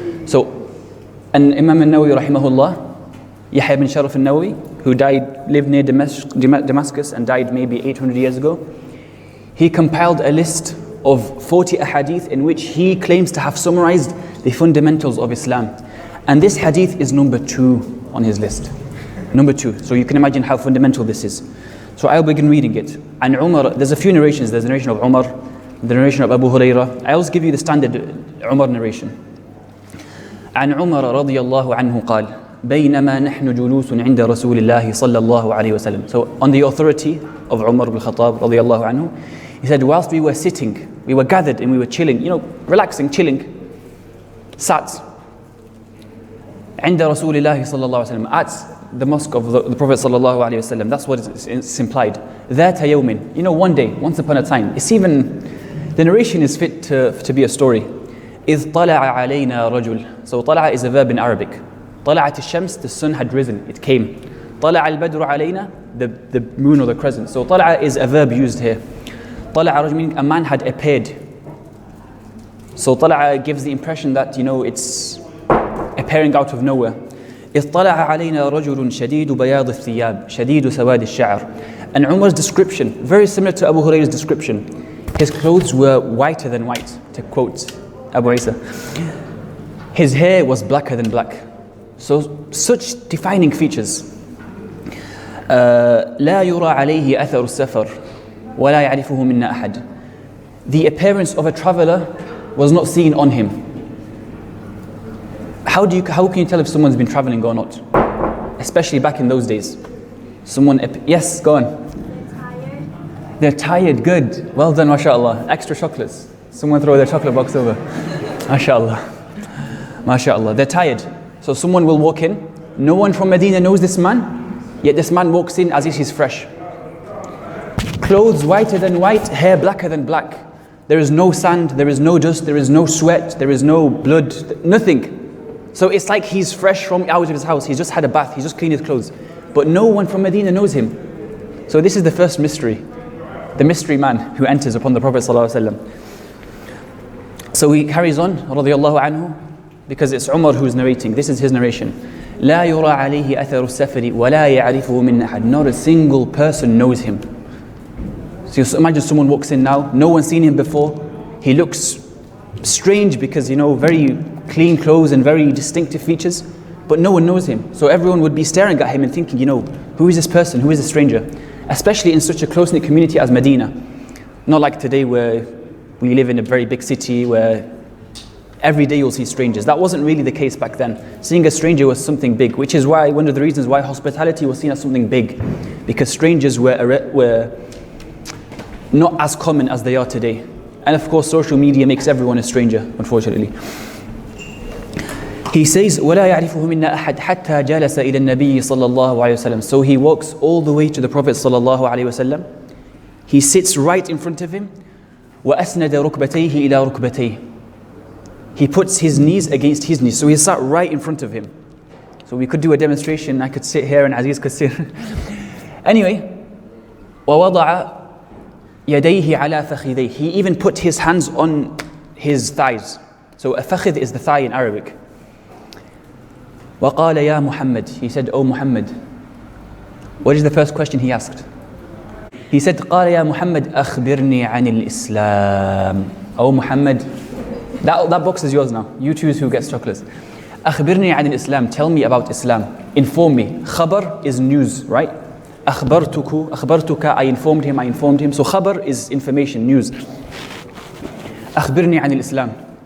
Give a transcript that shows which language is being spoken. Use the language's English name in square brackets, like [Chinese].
[English] So, and Imam al-Nawawi rahimahullah, Yahya bin Sharaf al-Nawawi, who lived near Damascus and died maybe 800 years ago, he compiled a list of 40 ahadith in which he claims to have summarized the fundamentals of Islam. And this hadith is number 2 on his list. Number 2. So you can imagine how fundamental this is. So I'll begin reading it. And Umar, there's a few narrations. There's a narration of Umar, the narration of Abu Hurairah. I also give you the standard Umar narration. [Arabic] عن عمر رضي الله عنه قال بينما نحن جلوس عند رسول الله صلى الله عليه وسلم. [English] So on the authority of Umar ibn Khattab [Arabic] رضي الله عنه, [English] he said, whilst we were sitting, we were gathered and we were chilling, relaxing, chilling, sat [Arabic] عند رسول الله صلى الله عليه وسلم, [English] at the mosque of the Prophet [Arabic] صلى الله عليه وسلم. [English] That's what it's implied. [Arabic] ذات يوم, [English] one day, once upon a time. It's even, the narration is fit to be a story. [Arabic] إذ طلع علينا رجل. [English] So طلع is a verb in Arabic. [Arabic] طلعت الشمس, [English] the sun had risen, it came. [Arabic] طلع البدر علينا, [English] the moon or the crescent. So طلع is a verb used here. [Arabic] طلع رجل [English] meaning a man had appeared. So طلع gives the impression that it's appearing out of nowhere. [Arabic] إذ طلع علينا رجل شديد بياض الثياب شديد سواد الشعر. [English] And Umar's description, very similar to Abu Hurairah's description. His clothes were whiter than white, to quote Abu Isa. His hair was blacker than black. So such defining features. [Arabic] لا يرى عليه أثر السفر ولا يعرفه منا أحد. [English] The appearance of a traveler was not seen on him. How can you tell if someone's been traveling or not? Especially back in those days. Yes, go on. They're tired, good. Well done, mashallah. Extra chocolates. Someone throw their chocolate box over. Mashallah. Mashallah. They're tired. So someone will walk in. No one from Medina knows this man. Yet this man walks in as if he's fresh. Clothes whiter than white, hair blacker than black. There is no sand, there is no dust, there is no sweat, there is no blood, nothing. So it's like he's fresh from out of his house. He's just had a bath, he's just cleaned his clothes. But no one from Medina knows him. So this is the first mystery. The mystery man who enters upon the Prophet ﷺ. So he carries on, radiyallahu anhu, because it's Umar who's narrating. This is his narration. [Arabic] لا يرى عليه أثر السفر ولا يعرفه من أحد. [English] Not a single person knows him. So imagine someone walks in now, no one's seen him before. He looks strange because, very clean clothes and very distinctive features, but no one knows him. So everyone would be staring at him and thinking, who is this person? Who is this stranger? Especially in such a close-knit community as Medina. Not like today where we live in a very big city where every day you'll see strangers. That wasn't really the case back then. Seeing a stranger was something big, which is why one of the reasons why hospitality was seen as something big, because strangers were not as common as they are today. And of course, social media makes everyone a stranger, unfortunately. He says, [Arabic] وَلَا يَعْرِفُهُ مِنَّا أَحَدْ حَتَّى جَلَسَ إِلَى النَّبِيِّ صَلَّى اللَّهُ عَلَيْهِ وسلم. [English] So he walks all the way to the Prophet [Arabic] صلى الله عليه وسلم. [English] He sits right in front of him. [Arabic] وَأَسْنَدَ رُكْبَتَيْهِ إِلَى رُكْبَتَيْهِ. [English] He puts his knees against his knees. So he sat right in front of him. So we could do a demonstration. I could sit here and Aziz could sit. Anyway, [Arabic] وَوَضَعَ يَدَيْهِ عَلَى فَخِذَيْهِ. [English] He even put his hands on his thighs. So a fakhid is the thigh in Arabic. [Arabic] وَقَالَ يَا مُحَمَّدْ. [English] He said, "O Muhammad." What is the first question he asked? He said, [Arabic] قال يا محمد أخبرني عن الإسلام. [English] Oh Muhammad, that box is yours now. You choose who gets chocolates. [Arabic] أخبرني عن الإسلام. [English] Tell me about Islam. Inform me. Khabar is news, right? أخبرتك, I informed him. So khabar is information, news. [Arabic] أخبرني عن الإسلام.